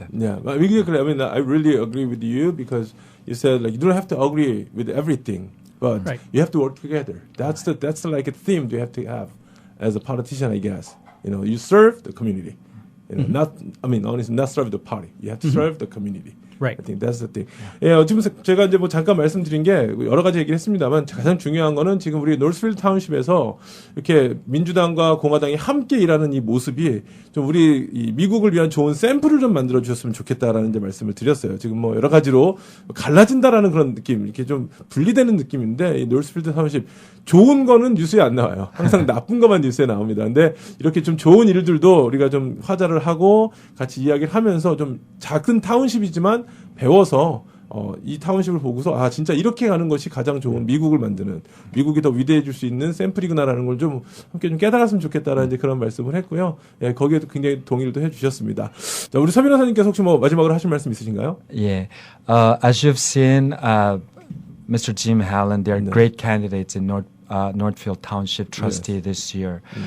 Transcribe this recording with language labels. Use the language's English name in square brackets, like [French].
[English] Yeah, I mean, I really agree with you because you said you don't have to agree with everything, but right. you have to work together. That's like a theme you have to have. As a politician, I guess, you serve the community, honestly, not serve the party. You have to serve the community. Right. I think that's the thing. [Korean] 예, 지금 제가 이제 뭐 잠깐 말씀드린 게 여러 가지 얘기를 했습니다만 가장 중요한 거는 지금 우리 노스필드 타운십에서 이렇게 민주당과 공화당이 함께 일하는 이 모습이 좀 우리 이 미국을 위한 좋은 샘플을 좀 만들어 주셨으면 좋겠다라는 이제 말씀을 드렸어요. 지금 뭐 여러 가지로 갈라진다라는 그런 느낌, 이렇게 좀 분리되는 느낌인데 이 노스필드 타운십 좋은 거는 뉴스에 안 나와요. 항상 나쁜 것만 뉴스에 나옵니다. 근데 이렇게 좀 좋은 일들도 우리가 좀 화자를 하고 같이 이야기를 하면서 좀 작은 타운십이지만 배워서 이 타운십을 보고서 진짜 이렇게 가는 것이 가장 좋은 미국을 만드는 미국이 더 위대해질 수 있는 샘플이구나라는 걸 좀 함께 좀 깨달았으면 좋겠다라는 이제 그런 말씀을 했고요. 예, 거기에도 굉장히 동의를 또 해주셨습니다. 자, 우리 서민 변호사님께서 혹시 뭐 마지막으로 하실 말씀 있으신가요? [English] Yeah, as you've seen, Mr. Jim Hallen, they are great candidates in Northfield Township trustee this year.